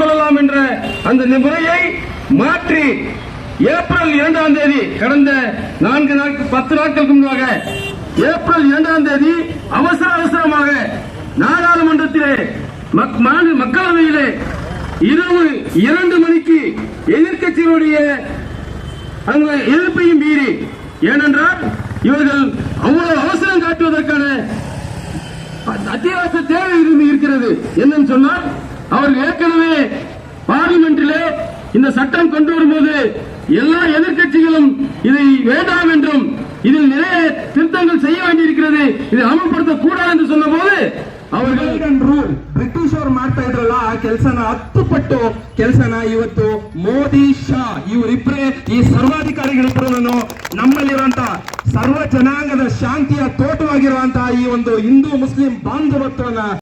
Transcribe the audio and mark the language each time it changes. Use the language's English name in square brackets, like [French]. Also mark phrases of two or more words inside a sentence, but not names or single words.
[Tamil] கொள்ளலாம் என்ற அந்த முறையை மாற்றி ஏப்ரல் 2ஆம் தேதி கடந்த 10 நாட்களுக்கு முன்பாக ஏப்ரல் 2ஆம் தேதி அவசரமாக நாடாளுமன்றத்திலே மக்களவையிலே இரவு 2 மணிக்கு எதிர்க்கட்சிகளுடைய அந்த எதிர்ப்பையும் மீறி, ஏனென்றால் இவர்கள் அவ்வளவு அவசரம் காட்டுவதற்கான அத்தியாவசிய தேவை இருக்கிறது. என்னன்னு சொன்னால், அவர்கள் ஏற்கனவே பார்லிமெண்டிலே இந்த சட்டம் கொண்டு வரும்போது எல்லா எதிர்க்கட்சிகளும் இதை வேண்டாம் என்றும் இதில் நிறைய திருத்தங்கள் செய்ய வேண்டியிருக்கிறது, இதை அமல்படுத்த கூடாது என்று சொன்ன போது [Kannada] ಅವರಿಗೆ ರೂಲ್ ಬ್ರಿಟಿಷ್ ಅವರು ಮಾಡ್ತಾ ಇದ್ರಲ್ಲ ಆ ಕೆಲಸನ 10 ಪಟ್ಟು ಕೆಲಸನ ಇವತ್ತು ಮೋದಿ ಶಾ ಇವರಿಬ್ಬರೇ ಈ ಸರ್ವಾಧಿಕಾರಿಗಳಿಬ್ಬರನ್ನು ನಮ್ಮಲ್ಲಿರುವಂತಹ ಸರ್ವ ಜನಾಂಗದ ಶಾಂತಿಯ ತೋಟವಾಗಿರುವಂತಹ ಈ ಒಂದು ಹಿಂದೂ ಮುಸ್ಲಿಂ ಬಾಂಧವತ್ವನ